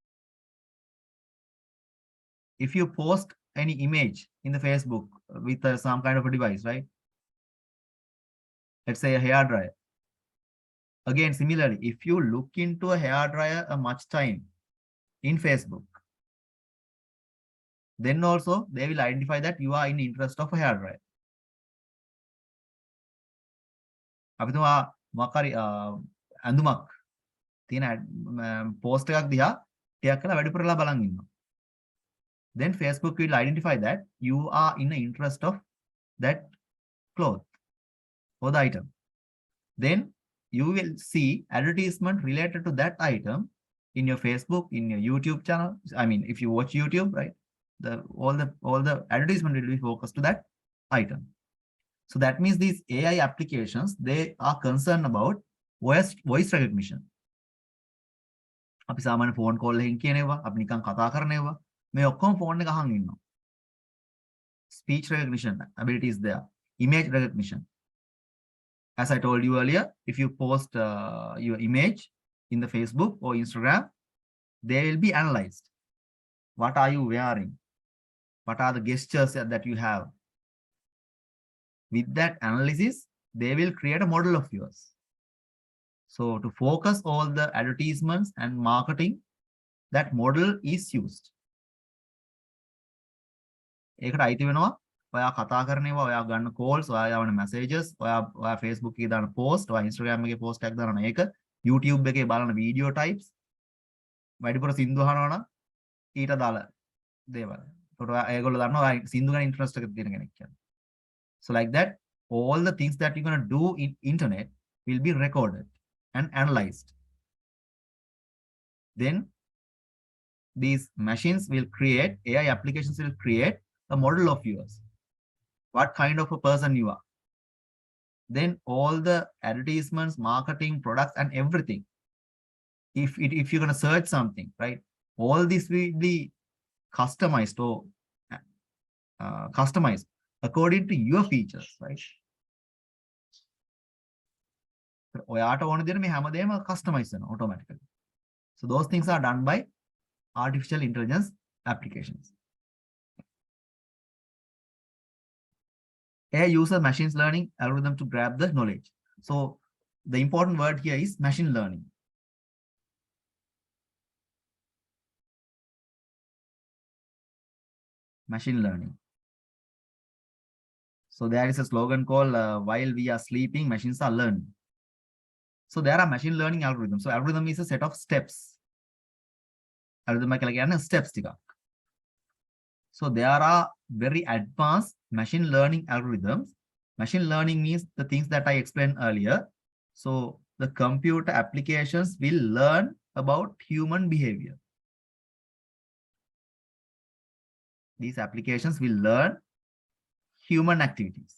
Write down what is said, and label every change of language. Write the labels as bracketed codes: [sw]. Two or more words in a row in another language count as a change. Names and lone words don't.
[en] If you post any image in the Facebook with some kind of a device, right? Let's say a hair dryer. Again, similarly, if you look into a hair dryer a much time in Facebook, then also they will identify that you are in interest of a hair dryer. [si] අපි තුමා මොකක් හරි ඇඳුමක් තියෙන post එකක් දිහා ටිකක් කරලා වැඩිපුරලා බලන් ඉන්නවා. [en] Then Facebook will identify that you are in the interest of that cloth or the item. Then you will see advertisement related to that item in your Facebook, in your YouTube channel. I mean, if you watch YouTube, right? All the advertisement will be focused to that item. So that means these AI applications, they are concerned about voice recognition. [si] අපි සාමාන්‍ය [en] phone call [si] එකකින් කියනවා, අපි නිකන් කතා කරනවා. මේ ඔක්කොම phone එක අහන් ඉන්නවා. [en] Speech recognition ability is there. Image recognition. As I told you earlier, if you post your image in the Facebook or Instagram, they will be analyzed. What are you wearing? What are the gestures that you have? With that analysis, they will create a model of yours. So to focus all the advertisements and marketing, that model is used. [si] ඒකට අයිති වෙනවා ඔයා කතා කරනවා, ඔයා ගන්න calls, ඔයා යවන messages, ඔයා Facebook එකේ දාන post, ඔයා Instagram එකේ post එකක් දාන එක, YouTube එකේ බලන [en] video types, [si] වැඩිපුර සින්දු අහනවා නම් ඊට දාලා දේවල්. ඒකට ඒගොල්ලෝ දන්නවා ඔයා සින්දු ගැන interest එකක් තියෙන කෙනෙක් කියලා. [en] So like that, all the things that you're going to do in internet will be recorded and analyzed. Then these machines will create, AI applications will create a model of yours. What kind of a person you are. Then all the advertisements, marketing, products, and everything. If you're going to search something, right? All this will be customized or customized according to your features, right? [si] ඔයාට ඕන දෙන මේ හැමදේම customize වෙනවා automatically. [en] So those things are done by artificial intelligence applications. AI uses machine learning algorithm to grab the knowledge. So the important word here is machine learning. Machine learning. So there is a slogan called while we are sleeping, machines are learning. So there are machine learning algorithms. So algorithm is a set of steps. [si] Algorithm කියලා කියන්නේ steps ටිකක්. [en] So there are very advanced machine learning algorithms. Machine learning means the things that I explained earlier. So the computer applications will learn about human behavior. These applications will learn human activities.